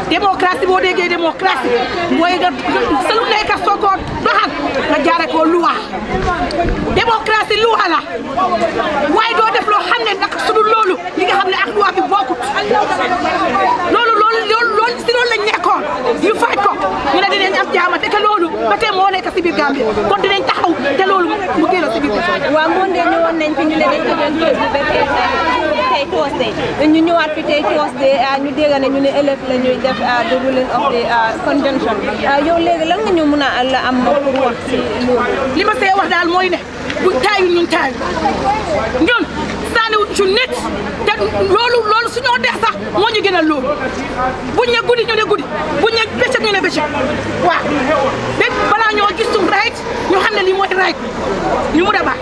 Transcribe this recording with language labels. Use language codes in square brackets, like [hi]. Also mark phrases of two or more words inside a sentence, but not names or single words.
[wo] démocratie boo déggee démocratie mooy nga sa lu nekk soo ko doxal nga jaare ko loi démocratie loi la waaye doo def loo xam ne nag su dul loolu li nga xam ne ak loi bi bokkut loolu si loolu lañ nekkoon ñu faj ko ñu ne dinañ am jaama te loolu ba tey moo nekk si biir Gambie kon dinañ taxaw te loolu mu génn si biir waaw moo ne ñëwoon nañ fi ñu ne dañ ko doon toog ba tey Tuesday ñu ñëwaat fi tey Tuesday ñu dégg ne ñu ne ëllëg la ñuy def [en] the ruling of the convention [wo] yow léegi lan nga ñu mën a la am pour wax si loolu li ma see wax daal mooy ne bu taayu ñun taayu ñun saaniwuñ ci nit te loolu suñoo dee sax moo ñu gënal loolu buñ ne guddi ñu ne guddi buñ ne bëccëg ñu ne bëccëg waaw bépp balaa ñoo gis suñ right ñu xam ne lii mooy right ñu mun a baax.